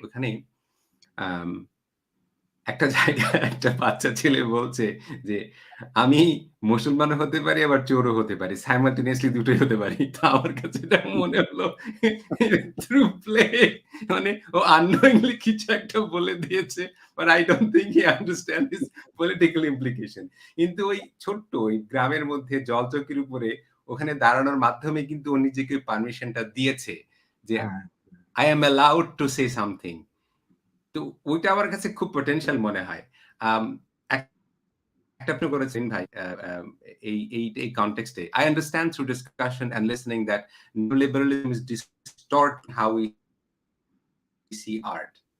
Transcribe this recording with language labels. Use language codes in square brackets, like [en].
[bn] ওখানেই আম একটা জায়গায় একটা বাচ্চা ছেলে বলছে যে, "আমি মুসলমানও হতে পারি আবার চোরও হতে পারি। সাইমালটেনিয়াসলি দুটোই হতে পারি।" তো আমার কাছে এটা মনে হলো থ্রু প্লে মানে ও unknowingly কিছু একটা বলে দিয়েছে। [en] But I don't think he understand his political implication. [bn] কিন্তু ওই ছোট্ট ওই গ্রামের মধ্যে জলচৌকির উপরে ওখানে দাঁড়ানোর মাধ্যমে কিন্তু ও নিজেকে পারমিশনটা দিয়েছে যে, হ্যাঁ, [en] "I am allowed to say something." [bn] তো ওইটা আমার কাছে খুব পোটেনশিয়াল মনে হয়। আম একটা আপনি করেছেন ভাই এই context A. [en] I understand through discussion and listening that neoliberalism is distort how we see art.